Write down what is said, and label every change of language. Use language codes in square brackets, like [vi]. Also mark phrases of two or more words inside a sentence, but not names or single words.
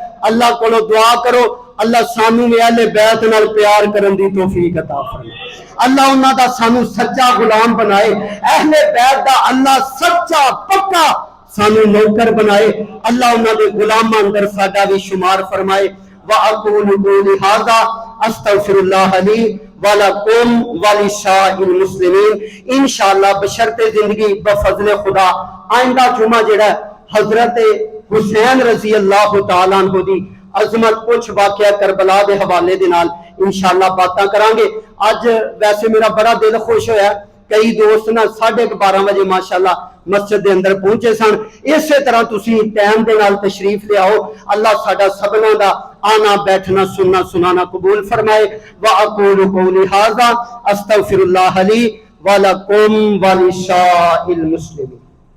[pa] اللہ کولوں دعا کرو اللہ سانوں بھی اہلِ بیت نال پیار کرن دی توفیق عطا فرمائے. اللہ انہاں دا سانوں سچا غلام بنائے، اہلِ بیت دا اللہ سچا پکا سانوں نوکر بنائے. اللہ انہاں دے غلاماں اندر ساڈا بھی شمار فرمائے. [ar] وأقول قولي هذا أستغفر الله لي ولكم ولسائر المسلمين. [pa] انشاءاللہ بشرطِ زندگی بفضلِ خدا آئندہ جمعہ جیہڑا حضرت حسین [ar] رضي الله تعالى عنه [pa] دی عظمت کجھ واقعہ کربلا دے حوالے دے نال انشاءاللہ باتاں کراں گے. اج ویسے میرا بڑا دل خوش ہویا، کئی دوست نا 12:30 بجے ماشاءاللہ مسجد دے اندر پہنچے سن. ایسے طرح تسی ٹائم دے نال تشریف لے آؤ۔ اللہ ساڈا سبناں دا آنا بیٹھنا سننا سنانا قبول فرمائے. [ar] وأقول قولي هذا أستغفر الله لي ولكم ولسائر المسلمين.